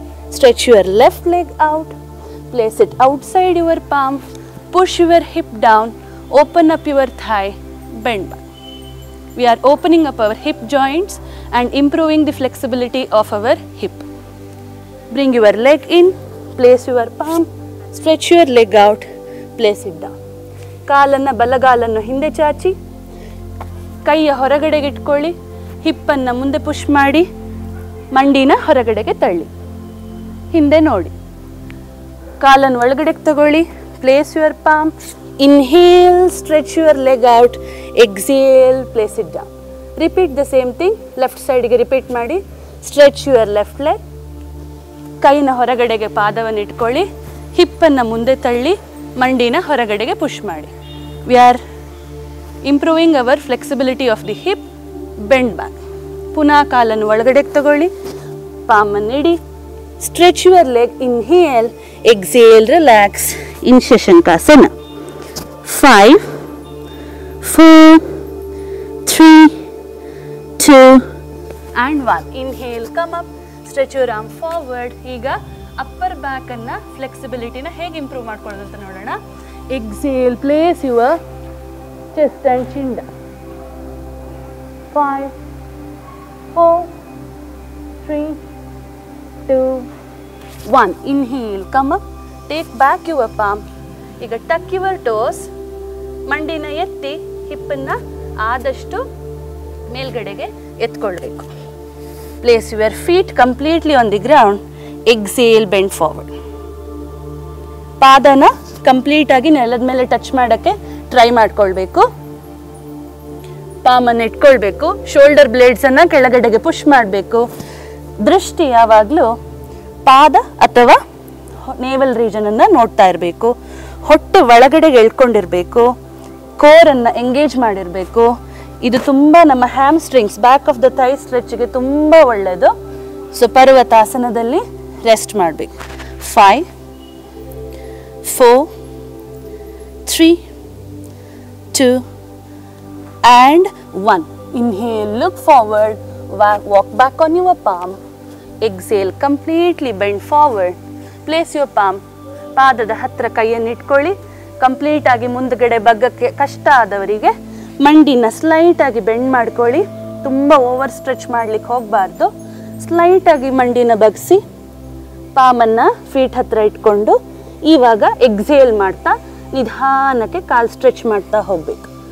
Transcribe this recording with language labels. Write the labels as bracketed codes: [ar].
[en] Stretch your left leg out, place it outside your palm, push your hip down, open up your thigh, bend back. We are opening up our hip joints and improving the flexibility of our hip. Bring your leg in, place your palm, stretch your leg out, place it down. [kn] ಕಾಲನ್ನು ಬಲಗಾಲನ್ನು ಹಿಂದೆ ಚಾಚಿ, ಕೈಯ ಹೊರಗಡೆಗೆ ಇಟ್ಕೊಳ್ಳಿ. ಹಿಪ್ಪನ್ನು ಮುಂದೆ push ಮಾಡಿ, ಮಂಡಿನ ಹೊರಗಡೆಗೆ ತಳ್ಳಿ. ಹಿಂದೆ ನೋಡಿ. ಕಾಲನ್ನು ಒಳಗಡೆಗೆ ತಗೊಳ್ಳಿ. [en] Place your palm. Inhale, stretch your leg out. Exhale, place it down. Repeat the same thing. [kn] Left ಸೈಡ್ಗೆ ರಿಪೀಟ್ ಮಾಡಿ. [en] Stretch your left leg. [kn] ಕೈನ ಹೊರಗಡೆಗೆ ಪಾದವನ್ನು ಇಟ್ಕೊಳ್ಳಿ. ಹಿಪ್ಪನ್ನು ಮುಂದೆ ತಳ್ಳಿ, ಮಂಡಿನ ಹೊರಗಡೆಗೆ ಪುಷ್ ಮಾಡಿ. [en] We are improving our flexibility of the hip. Bend back. [kn] ಪುನಃ ಕಾಲನ್ನು ಒಳಗಡೆಗೆ ತಗೊಳ್ಳಿ. ಪಾಮನ್ನು ಇಡಿ. [en] Stretch your leg. Inhale, exhale, relax. In Shashankasana. 5, 4, 3, 2, and 1. Inhale, come up. Stretch your arm forward. [kn] ಈಗ ಅಪ್ಪರ್ ಬ್ಯಾಕನ್ನು ಫ್ಲೆಕ್ಸಿಬಿಲಿಟಿನ ಹೇಗೆ ಇಂಪ್ರೂವ್ ಮಾಡ್ಕೊಳ್ಳೋದು ಅಂತ ನೋಡೋಣ. [en] Exhale, place your chest and chin down. 5, 4, 3, 2, 1. Inhale, come up. Take back your palm. ಈಗ tuck your toes. [kn] ಮಂಡಿನ ಎತ್ತಿ, ಹಿಪ್ಪನ್ನು ಆದಷ್ಟು ಮೇಲ್ಗಡೆಗೆ ಎತ್ಕೊಳ್ಬೇಕು. [en] Place your feet completely on the ground. Exhale, bend forward. [kn] ಪಾದನ complete ಆಗಿ ನೆಲದ ಮೇಲೆ ಟಚ್ ಮಾಡೋಕ್ಕೆ ಟ್ರೈ ಮಾಡ್ಕೊಳ್ಬೇಕು. ಪಾಮನ್ನು ಇಟ್ಕೊಳ್ಬೇಕು. ಶೋಲ್ಡರ್ ಬ್ಲೇಡ್ಸನ್ನು ಕೆಳಗಡೆಗೆ ಪುಷ್ ಮಾಡಬೇಕು. ದೃಷ್ಟಿ ಯಾವಾಗಲೂ ಪಾದ ಅಥವಾ ನೇವಲ್ ರೀಜನನ್ನು ನೋಡ್ತಾ ಇರಬೇಕು. ಹೊಟ್ಟೆ ಒಳಗಡೆಗೆ ಎಳ್ಕೊಂಡಿರಬೇಕು. ಕೋರನ್ನು ಎಂಗೇಜ್ ಮಾಡಿರಬೇಕು. ಇದು ತುಂಬ ನಮ್ಮ ಹ್ಯಾಮ್ಸ್ಟ್ರಿಂಗ್ಸ್, [en] back of the thigh [kn] ಸ್ಟ್ರೆಚ್ಗೆ ತುಂಬ ಒಳ್ಳೆಯದು. ಸೊ ಪರ್ವತಾಸನದಲ್ಲಿ ರೆಸ್ಟ್ ಮಾಡಬೇಕು. 5, 4, 3, 2, and 1. [en] Inhale, look forward, walk back on your palm. Exhale, completely bend forward. Place your palm. [kn] ಪಾದದ ಹತ್ತಿರ ಕೈಯನ್ನು ಇಟ್ಕೊಳ್ಳಿ. ಕಂಪ್ಲೀಟ್ ಆಗಿ ಮುಂದ್ಗಡೆ ಬಗ್ಗಕ್ಕೆ ಕಷ್ಟ ಆದವರಿಗೆ ಮಂಡಿನ ಸ್ಲೈಟ್ ಆಗಿ ಬೆಂಡ್ ಮಾಡ್ಕೊಳ್ಳಿ. ತುಂಬ ಓವರ್ ಸ್ಟ್ರೆಚ್ ಮಾಡ್ಲಿಕ್ಕೆ ಹೋಗಬಾರ್ದು. ಸ್ಲೈಟ್ ಆಗಿ ಮಂಡಿನ ಬಗ್ಸಿ ಪಾಮನ್ನು ಫೀಟ್ ಹತ್ತಿರ ಇಟ್ಕೊಂಡು ಇವಾಗ ಎಕ್ಸೇಲ್ ಮಾಡ್ತಾ ನಿಧಾನಕ್ಕೆ ಕಾಲು ಸ್ಟ್ರೆಚ್ ಮಾಡ್ತಾ ಹೋಗಬೇಕು.